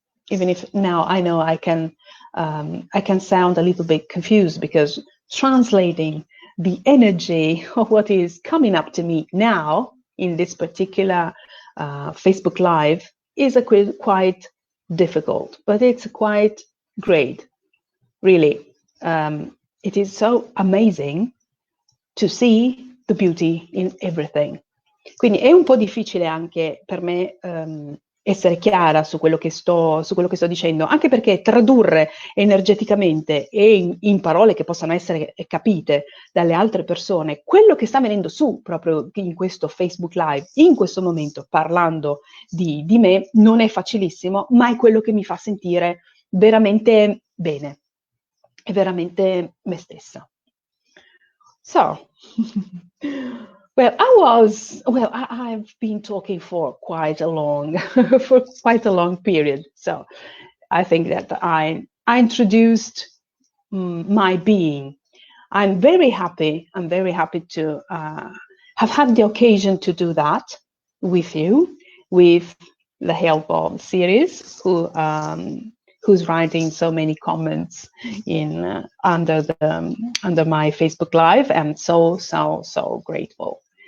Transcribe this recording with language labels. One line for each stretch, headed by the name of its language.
English: Even if now I know I can sound a little bit confused, because translating the energy of what is coming up to me now in this particular Facebook Live is quite difficult, but it's quite great, really. It is so amazing to see the beauty in everything.
Italian: Quindi è un po' difficile anche per me essere chiara su quello che sto dicendo, anche perché tradurre energeticamente e in parole che possano essere capite dalle altre persone quello che sta venendo su proprio in questo Facebook Live, in questo momento, parlando di me, non è facilissimo, ma è quello che mi fa sentire veramente bene, è veramente me stessa.
English: So, I've been talking for quite a long period. So I think that I introduced my being. I'm very happy to have had the occasion to do that with you, with the help of Sirius, who's writing so many comments under my Facebook Live, and so grateful.